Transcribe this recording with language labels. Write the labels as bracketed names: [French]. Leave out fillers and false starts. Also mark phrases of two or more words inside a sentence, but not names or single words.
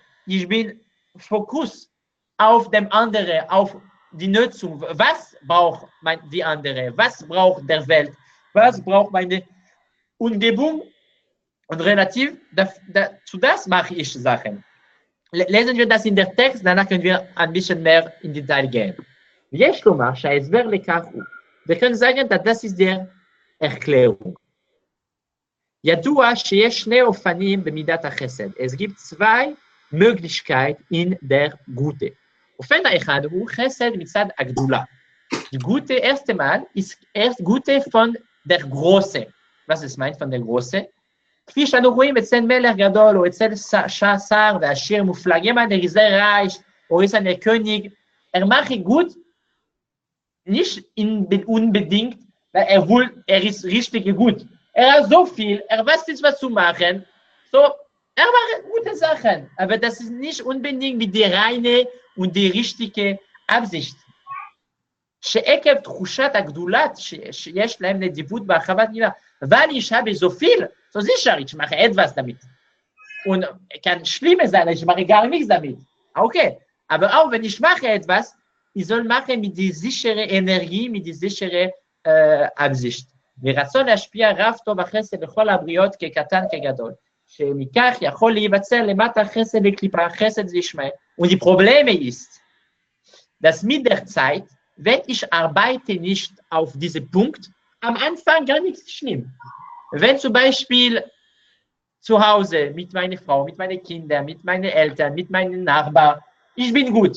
[German] Ich bin Fokus auf dem anderen, auf die Nutzung. Was braucht die andere? Was braucht der Welt? Was braucht meine Umgebung? Und relativ zu das mache ich Sachen. Lesen wir das in der Text, danach können wir ein bisschen mehr in Detail gehen. [Hebrew] יש לומר שההסבר לכך הוא, וכן [German] sagen, dass das ist der Erklärung. [Hebrew] ידוע שיש שני אופנים במידת החסד. [German] Es gibt zwei Möglichkeiten in der Gute. [Hebrew] אופן האחד הוא חסד מצד הגדולה. [German] Die Gute erste Mal ist erst Gute von der Große. Was ist meint von der Große? [Hebrew] כפי שאנו רואים אצל מלך גדול או אצל שר ועשיר מופלגים [German] an der dieser Reich או ist ein König, macht gut, nicht unbedingt, weil er ist richtig gut. Er hat so viel, er weiß nicht, was zu machen, so, er macht gute Sachen, aber das ist nicht unbedingt mit der reine und die richtige Absicht. [Hebrew] שעקב תחושת הגדולת שיש להם נדיבות בהרחבת ניבה, [German] weil ich habe so viel, so sicher, ich mache etwas damit. Und kann schlimmer sein, ich mache gar nichts damit. Okay, aber auch wenn ich mache etwas, ich soll machen mit der sicheren Energie, mit der sicheren Absicht. [Hebrew] ורצון להשפיע רב טוב החסד בכל הבריות כקטן כגדול. שמכך יכול להיווצר למטה חסד בקליפה, חסד זה ישמעאל. [German] Und die Probleme ist, dass mit der Zeit, wenn ich arbeite nicht auf diesen Punkt, am Anfang gar nichts schlimm. Wenn zum Beispiel zu Hause mit meiner Frau, mit meinen Kindern, mit meinen Eltern, mit meinen Nachbarn, ich bin gut.